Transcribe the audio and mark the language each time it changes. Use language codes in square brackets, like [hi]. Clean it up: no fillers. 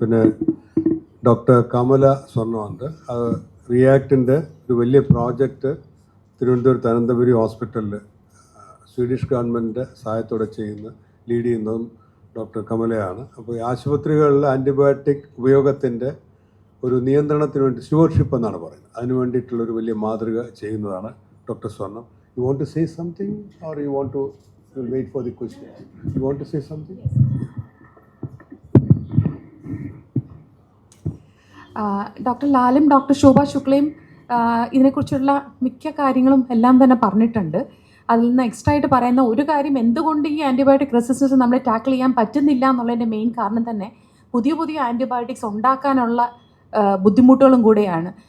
[ml] പിന്നെ ഡോക്ടർ കമല സ്വർണ്ണമുണ്ട്. റിയാക്ടിൻ്റെ ഒരു വലിയ പ്രോജക്റ്റ് തിരുവനന്തപുരത്ത് അനന്തപുരി ഹോസ്പിറ്റലിൽ സ്വീഡിഷ് ഗവൺമെൻറ്റിൻ്റെ സഹായത്തോടെ ലീഡ് ചെയ്യുന്നതും ഡോക്ടർ കമലയാണ്. അപ്പോൾ ഈ ആശുപത്രികളിൽ ആൻറ്റിബയോട്ടിക് ഉപയോഗത്തിൻ്റെ ഒരു നിയന്ത്രണത്തിന് വേണ്ടി സ്റ്റുവർഷിപ്പ് എന്നാണ് പറയുന്നത്, അതിന് വേണ്ടിയിട്ടുള്ളൊരു വലിയ മാതൃക ചെയ്യുന്നതാണ് ഡോക്ടർ സ്വർണം. [en] You want to say something or you want to wait for the question? You want to say something? [ml] Doctor ലാലും doctor ശോഭ ശുക്ലയും ഇതിനെക്കുറിച്ചുള്ള മിക്ക കാര്യങ്ങളും എല്ലാം തന്നെ പറഞ്ഞിട്ടുണ്ട്. അതിൽ നിന്ന് എക്സ്ട്രാ ആയിട്ട് പറയുന്ന ഒരു കാര്യം, എന്തുകൊണ്ട് ഈ ആൻറ്റിബയോട്ടിക് റെസിസ്റ്റൻസ് നമ്മൾ ടാക്കിൾ ചെയ്യാൻ പറ്റുന്നില്ല എന്നുള്ളതിൻ്റെ മെയിൻ കാരണം തന്നെ പുതിയ പുതിയ ആൻറ്റിബയോട്ടിക്സ് ഉണ്ടാക്കാനുള്ള ബുദ്ധിമുട്ടുകളും കൂടെയാണ്.